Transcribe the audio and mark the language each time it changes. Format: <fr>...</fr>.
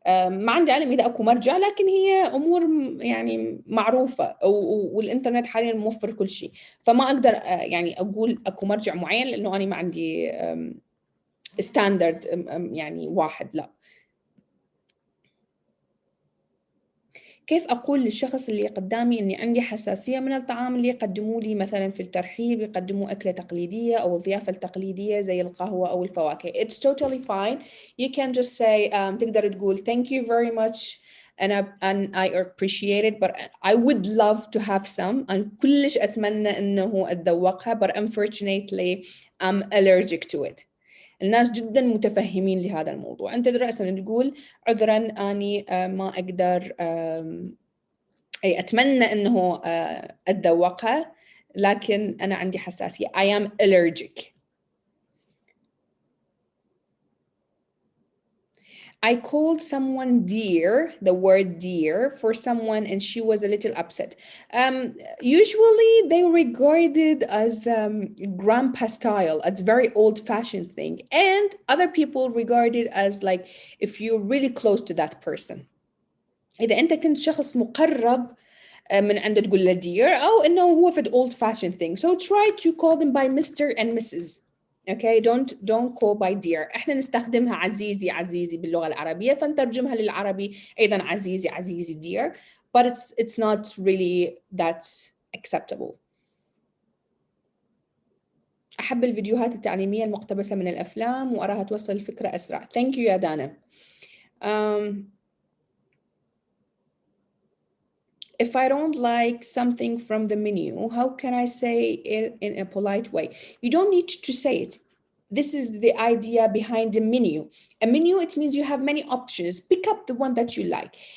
<ar>ما عندي علم إذا أكو مرجع، لكن هي أمور يعني معروفة والإنترنت حاليا موفر كل شيء، فما أقدر يعني أقول أكو مرجع معين لأنه أنا ما عندي ستاندرد يعني واحد. لا. كيف أقول للشخص اللي قدامي إني عندي حساسية من الطعام اللي يقدموا لي؟ مثلا في الترحيب يقدموا أكلة تقليدية أو الضيافة التقليدية زي القهوة أو الفواكه.</ar> <en>It's totally fine. You can just say</en> <ar>تقدر تقول</ar> <en>thank you very much and I appreciate it but I would love to have some.</en> <ar>أنا كلش أتمنى إنه أتذوقها</ar> <en>but unfortunately I'm allergic to it.</en> <ar>الناس جدا متفهمين لهذا الموضوع. أنت رأسا تقول عذرا أني ما أقدر أي أتمنى أنه أتذوقها لكن أنا عندي حساسية.</ar> <en>I am allergic. I called someone dear, the word dear, for someone and she was a little upset. Usually they regard it as grandpa style. It's very old-fashioned thing. And other people regard it as like if you're really close to that person.</en> <ar>إذا أنت كنت شخص مقرب من عنده تقول له dear أو إنه هو في</ar> <en>old-fashioned thing. So try to call them by Mr. and Mrs. Okay, don't call by dear.</en> <ar>احنا نستخدمها عزيزي عزيزي باللغة العربية، فنترجمها للعربي أيضا عزيزي عزيزي dear,</ar> <en>but it's not really that acceptable.</en> <ar>أحب الفيديوهات التعليمية المقتبسة من الأفلام وأراها توصل الفكرة أسرع.</ar> <en>Thank you يا دانا. If I don't like something from the menu, how can I say it in a polite way? You don't need to say it. This is the idea behind the menu. A menu, it means you have many options. Pick up the one that you like.</en>